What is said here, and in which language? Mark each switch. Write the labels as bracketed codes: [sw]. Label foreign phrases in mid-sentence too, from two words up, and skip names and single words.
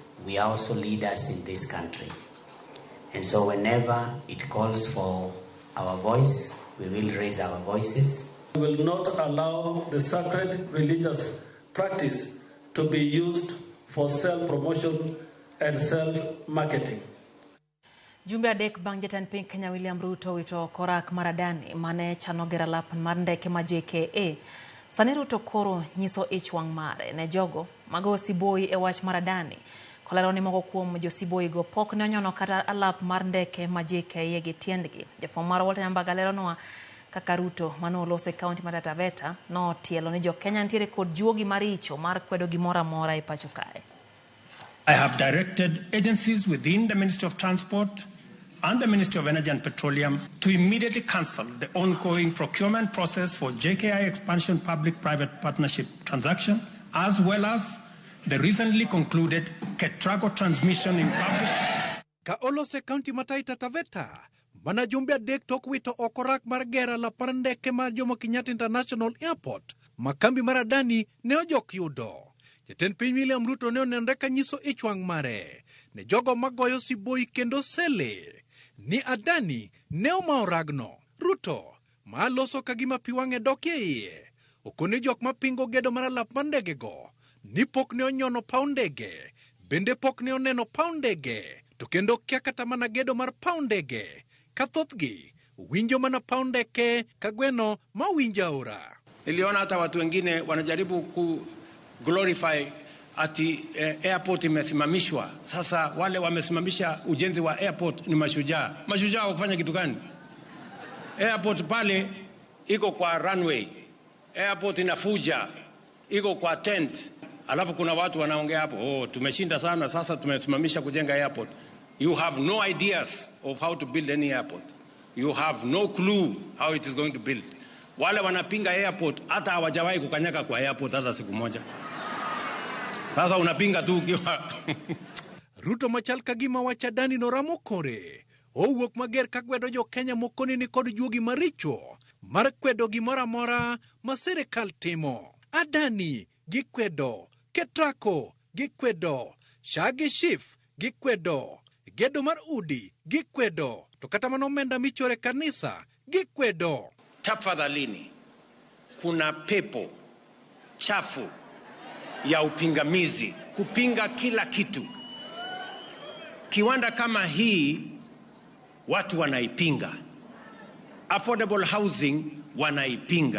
[en] We are also leaders in this country. And so whenever it calls for our voice, we will raise our voices. We will not allow the sacred religious practice to be used for self-promotion and self-marketing. [luo] Jumbe adek bang' jatend piny Kenya William Ruto wito korak maradani mane chano gera lap mar ndeke ma JKA. Sani Ruto koro nyiso ich wang' mare ne jogo mago siboi e wach maradani. Kolero ni moko kuom jo siboi go pok ne onyono kata alap mar ndeke ma JKA gi tiendgi. Jafwambo mar Walter Nyambaga lero noa kaka Ruto mano olose kaunti mar Taita Taveta no tielo ni jo Kenya nitiere kod juogi maricho mar kwedo gimoro amora e pacho kae. [en] I have directed agencies within the Ministry of Transport and the Ministry of Energy and Petroleum to immediately cancel the ongoing procurement process for JKI expansion public-private partnership transaction, as well as the recently concluded Ketraco transmission in public. [luo] Ka olose kaunti ma Taita Taveta, mana jumbe adek tok wito okorak mar gera la par ndeke mar Jomo Kenyatta International Airport, makambi maradani ne ojok yudo. Jatend piny William Ruto ne onenre ka nyiso ich wang' mare ne jogo magoyo siboi kendo sele ni Adani ne omao ragno. Ruto ma loso kagima pi wang'e dokie iye okone jok mapingo gedo mar alap mar ndegego ni pok ne onyono paw ndege, bende pok ne oneno paw ndege, to kendo kia kata mana gedo mar paw ndege. Ka thothgi winjo mana paw ndeke ka gweno ma winja aora. [sw] Niliona hata watu wengine wanajaribu ku glorify ati airport imesimamishwa. Sasa wale wamesimamisha ujenzi wa airport ni mashujaa. Mashujaa wa kufanya kitu gani? Airport pale iko kwa runway. Airport inafuja, iko kwa tent. Alafu kuna watu wanaongea hapo, tumeshinda sana, sasa tumesimamisha kujenga airport. [en] You have no ideas of how to build any airport. You have no clue how it is going to build. [sw] Wale wanapinga airport hata hawajawahi kukanyaga kwa airport hata siku moja. Sasa unapinga tu ukiwa [luo] Ruto machal kagima wacha Adani noramo kore. Owuok mager ka gwedo jo Kenya mokoni ni kod juogi maricho mar kwedo gimoro amora ma sirikal timo. Adani gikwedo, Ketraco gikwedo, Shagi Chief gikwedo, gedo mar udi gikwedo, to kata mana omenda michore kanisa gikwedo. [sw] Tafadhalini, kuna pepo chafu ya upingamizi kupinga kila kitu. Kiwanda kama hii watu wanaipinga. [en] Affordable housing wanaipinga.